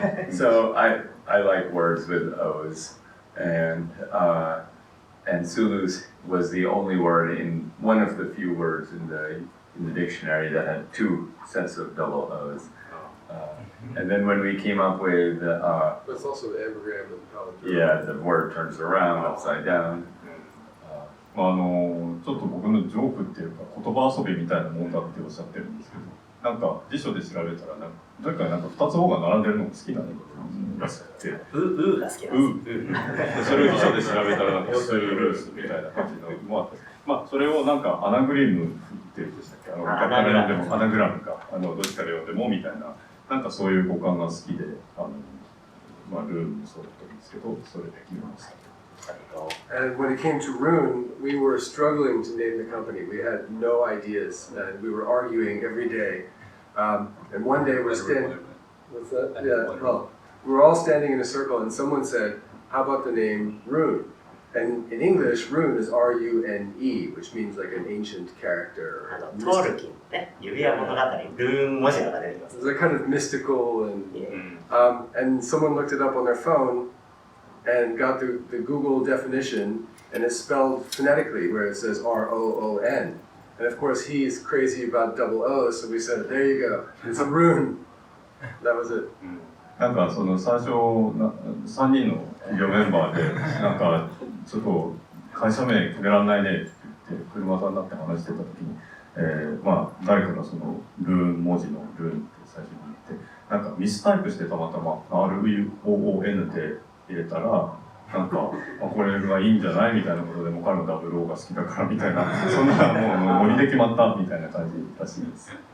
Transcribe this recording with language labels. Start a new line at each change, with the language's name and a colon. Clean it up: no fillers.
English: So I like words with O's, and Zulus was the only word in one of the few words in the dictionary that had two sets of double O's. And then when we came up with That's also the anagram of palindrome. yeah, the word turns around upside down.
Japanese: ちょっと僕のジョークっていうか言葉遊びみたいなもんだっておっしゃってるんですけど、なんか辞書で調べたらとにかくなんか2つ方が並んでるのが好きなのらしくて、が好きなんです。それを辞書で調べたらなんかスルースみたいな感じのもあって、それをなんかアナグリムっていうんでしたっけ、アナグラムかどっちから読んでもみたいな、なんかそういう語感が好きで、ルームもそうだったんですけど、それで決めました。
English: And when it came to Roon, we were struggling to name the company. We had no ideas, and we were arguing every day And one day we're standing. What's that? Yeah. Well, we're all standing in a circle, and someone said, "How about the name Roon?" And in English, Roon is R-U-N-E, which means like an ancient character.
Japanese: トールキンね、指輪物語、ルーン文字が出てきます。
English: It's like kind of mystical, and someone looked it up on their phone and got the Google definition, and it's spelled phonetically, where it says R-O-O-N. And of course, he's crazy about double O, so we said, "There you go, it's a Roon." That was it.
Japanese: なんかその最初3人の企業メンバーでなんかちょっと会社名決めらんないねって言って車座になって話してた時に、まあ誰かがそのルーン文字のルーンって最初に言ってなんかミスタイプしてたまたま RUOON で入れたらなんか、これがいいんじゃないみたいなことでも彼のダブル O が好きだからみたいなそんなもうノリで決まったみたいな感じらしいです。